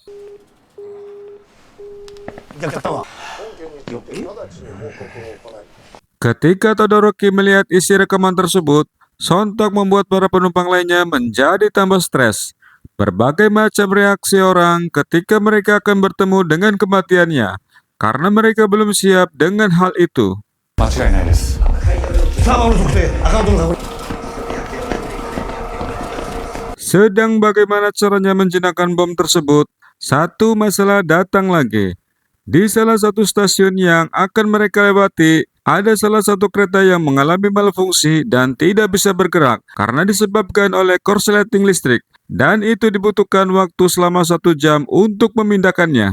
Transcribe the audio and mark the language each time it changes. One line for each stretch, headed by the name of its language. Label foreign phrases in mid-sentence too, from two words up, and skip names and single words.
Indonesian: Ketika Todoroki melihat isi rekaman tersebut, sontak membuat para penumpang lainnya menjadi tambah stres. Berbagai macam reaksi orang ketika mereka akan bertemu dengan kematiannya, karena mereka belum siap dengan hal itu.
Japanese: 間違いないです。
Indonesian: Sedang bagaimana caranya menjinakkan bom tersebut, satu masalah datang lagi. Di salah satu stasiun yang akan mereka lewati, ada salah satu kereta yang mengalami malfungsi dan tidak bisa bergerak karena disebabkan oleh korsleting listrik, dan itu dibutuhkan waktu selama 1 jam untuk memindahkannya.